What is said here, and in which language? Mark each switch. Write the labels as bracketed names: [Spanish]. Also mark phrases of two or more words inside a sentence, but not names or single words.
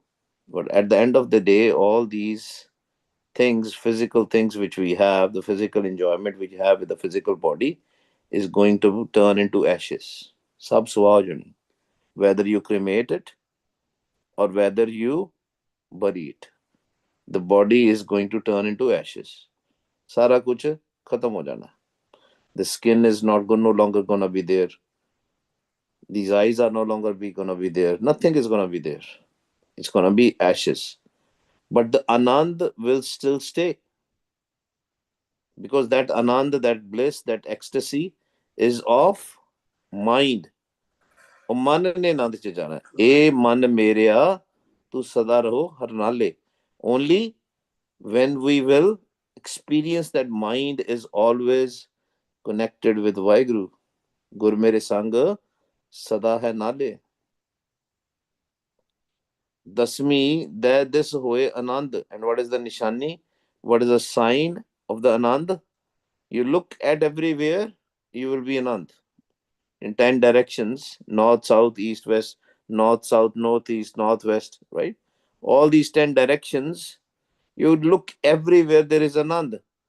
[English] But at the end of the day, all these things, physical things which we have, the physical enjoyment which we have with the physical body, is going to turn into ashes. [Punjabi] ਸਭ ਸਵਾਜਾਣੀ. [English] Whether you cremate it or whether you bury it, the body is going to turn into ashes. [Punjabi] ਸਾਰਾ ਕੁਝ ਖ਼ਤਮ ਹੋ ਜਾਣਾ. [English] The skin is not going, no longer gonna be there. These eyes are no longer be gonna be there. Nothing is gonna be there. It's gonna be ashes. But the anand will still stay, because that anand, that bliss, that ecstasy is of mind. [Punjabi] ਉਹ ਮਨ ਨੇ ਆਨੰਦ ਚ ਜਾਣਾ, ਇਹ ਮਨ ਮੇਰਿਆ ਤੂੰ ਸਦਾ ਰਹੋ ਹਰ ਨਾਲੇ. [English] Only when we will experience that mind is always connected with Vaheguru. [Punjabi] ਗੁਰ ਮੇਰੈ ਸੰਗਿ ਸਦਾ ਹੈ ਨਾਲੇ. [English] Dasmi, that this [Punjabi] ਹੋਇ ਅਨੰਦ. [English] And what is the nishani? What is the sign of the anand? You look at everywhere, you will be anand. In 10 directions, north, south, east, west, north, south, northeast, northwest, right? All these 10 directions, you look everywhere, there is anand.